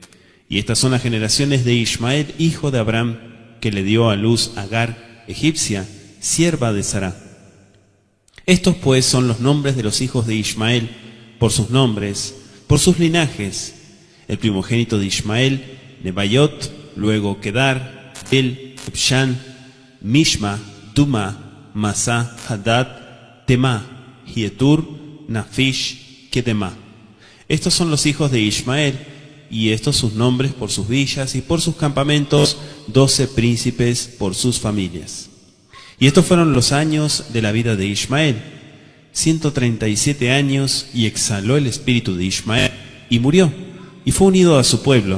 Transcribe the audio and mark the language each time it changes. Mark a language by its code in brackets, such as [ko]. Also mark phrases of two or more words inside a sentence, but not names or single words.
[es] Y estas son las generaciones de Ismael, hijo de Abraham, que le dio a luz Agar, egipcia, sierva de Sará. Estos pues son los nombres de los hijos de Ismael, por sus nombres, por sus linajes. El primogénito de Ismael, Nebayot, luego Kedar, El, Ibshan, Mishma, Duma, Masá, Hadad, Temá, Hietur, Nafish, Kedemá. Estos son los hijos de Ismael, y estos sus nombres por sus villas y por sus campamentos, 12 príncipes por sus familias. Y estos fueron los años de la vida de Ismael, 137 años, y exhaló el espíritu de Ismael, y murió, y fue unido a su pueblo.